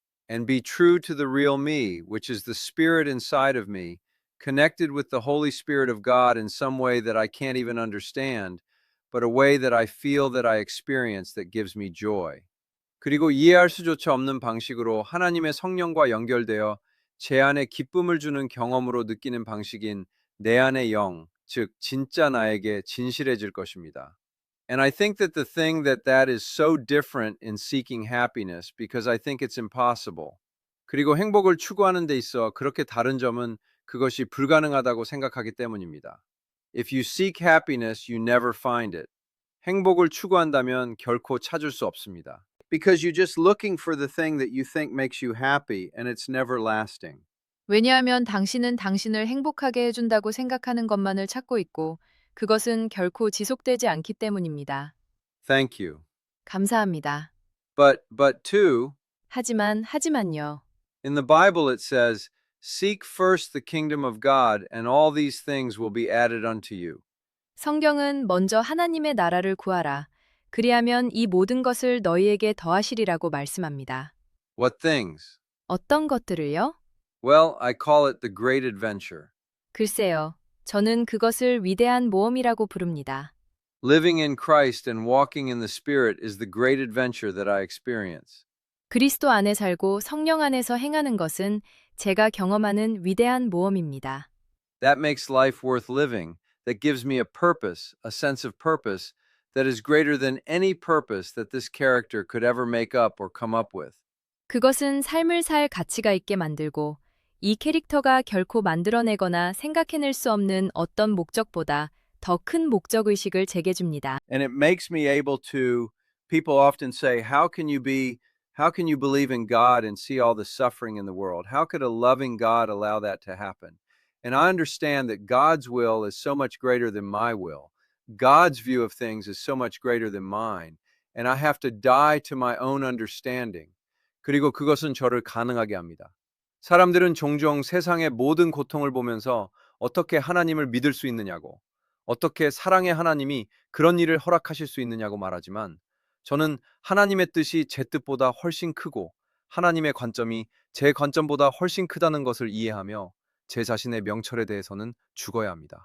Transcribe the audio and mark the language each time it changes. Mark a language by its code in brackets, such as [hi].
[en] And be true to the real me, which is the spirit inside of me, connected with the Holy Spirit of God in some way that I can't even understand, but a way that I feel that I experience that gives me joy. [ko] 그리고 이해할 수조차 없는 방식으로 하나님의 성령과 연결되어 제 안에 기쁨을 주는 경험으로 느끼는 방식인 내 안의 영, 즉 진짜 나에게 진실해질 것입니다. [en] And I think that the thing that is so different in seeking happiness because I think it's impossible. [ko] 그리고 행복을 추구하는 데 있어 그렇게 다른 점은 그것이 불가능하다고 생각하기 때문입니다. [en] If you seek happiness, you never find it. [ko] 행복을 추구한다면 결코 찾을 수 없습니다. [en] Because you're just looking for the thing that you think makes you happy and it's never lasting. [ko] 왜냐하면 당신은 당신을 행복하게 해준다고 생각하는 것만을 찾고 있고 그것은 결코 지속되지 않기 때문입니다. [en] Thank you. [ko] 감사합니다. [en] But too, [ko] 하지만요. [en] in the Bible it says, seek first the kingdom of God and all these things will be added unto you. [ko] 성경은 먼저 하나님의 나라를 구하라. 그리하면 이 모든 것을 너희에게 더하시리라고 말씀합니다. [en] What things? [ko] 어떤 것들을요? [en] Well, I call it the great adventure. [ko] 글쎄요. 저는 그것을 위대한 모험이라고 부릅니다. [en] Living in Christ and walking in the Spirit is the great adventure that I experience. [ko] 그리스도 안에 살고 성령 안에서 행하는 것은 제가 경험하는 위대한 모험입니다. [en] That makes life worth living. That gives me a purpose, a sense of purpose that is greater than any purpose that this character could ever make up or come up with. [ko] 그것은 삶을 살 가치가 있게 만들고 이 캐릭터가 결코 만들어내거나 생각해낼 수 없는 어떤 목적보다 더 큰 목적의식을 제게 줍니다. [en] And it makes me able to, people often say, how can you believe in God and see all the suffering in the world? How could a loving God allow that to happen? And I understand that God's will is so much greater than my will. God's view of things is so much greater than mine. And I have to die to my own understanding. [ko] 그리고 그것은 저를 가능하게 합니다. 사람들은 종종 세상의 모든 고통을 보면서 어떻게 하나님을 믿을 수 있느냐고, 어떻게 사랑의 하나님이 그런 일을 허락하실 수 있느냐고 말하지만 저는 하나님의 뜻이 제 뜻보다 훨씬 크고 하나님의 관점이 제 관점보다 훨씬 크다는 것을 이해하며 제 자신의 명철에 대해서는 죽어야 합니다.